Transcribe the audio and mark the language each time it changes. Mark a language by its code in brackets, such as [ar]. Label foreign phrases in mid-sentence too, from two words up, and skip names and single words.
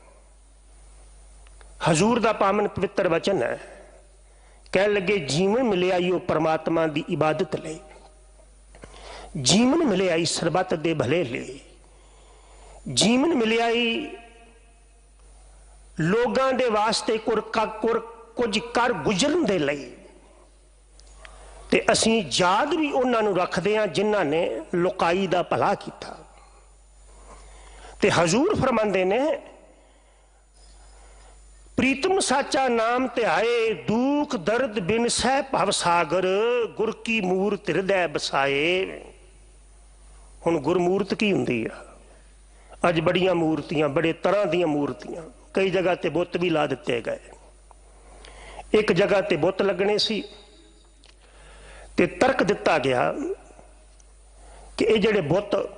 [pa] ਹਜ਼ੂਰ ਦਾ ਪਾਵਨ ਪਵਿੱਤਰ ਵਚਨ ਹੈ, ਕਹਿਣ ਲੱਗੇ ਜੀਵਨ ਮਿਲਿਆ ਈ ਉਹ परमात्मा ਦੀ ਇਬਾਦਤ ਲਈ, ਜੀਵਨ ਮਿਲਿਆ ਈ ਸਰਬੱਤ ਦੇ ਭਲੇ ਲਈ, ਜੀਵਨ ਮਿਲਿਆ ਈ ਲੋਕਾਂ ਦੇ ਵਾਸਤੇ ਕੁਝ ਕਰ ਗੁਜ਼ਰਨ ਦੇ ਲਈ। ਤੇ ਅਸੀਂ ਯਾਦ ਵੀ ਉਹਨਾਂ ਨੂੰ ਰੱਖਦੇ ਹਾਂ ਜਿਨ੍ਹਾਂ ਨੇ ਲੋਕਾਈ ਦਾ ਭਲਾ ਕੀਤਾ। ਤੇ ਹਜ਼ੂਰ ਫਰਮਾਉਂਦੇ ਨੇ, ਪ੍ਰੀਤਮ ਸਾਚਾ ਨਾਮ ਤਿਆਏ ਦੁਖ ਦਰਦ ਬਿਨ ਸਹ ਭਵ ਸਾਗਰ ਗੁਰ ਕੀ ਮੂਰਤ ਹਿਰਦੈ ਬਸਾਏ। ਹੁਣ ਗੁਰਮੂਰਤ ਕੀ ਹੁੰਦੀ ਆ? ਅੱਜ ਬੜੀਆਂ ਮੂਰਤੀਆਂ, ਬੜੇ ਤਰ੍ਹਾਂ ਦੀ ਮੂਰਤੀਆਂ, ਕਈ ਜਗ੍ਹਾ ਤੇ ਬੁੱਤ ਵੀ ਲਾ ਦਿੱਤੇ ਗਏ। ਏਕ ਜਗ੍ਹਾ ਤੇ ਬੁੱਤ ਲੱਗਣੇ ਸੀ ਤੇ ਤਰਕ ਦਿੱਤਾ ਗਿਆ ਕਿ ਯੇ ਜਿਹੜੇ ਬੁੱਤ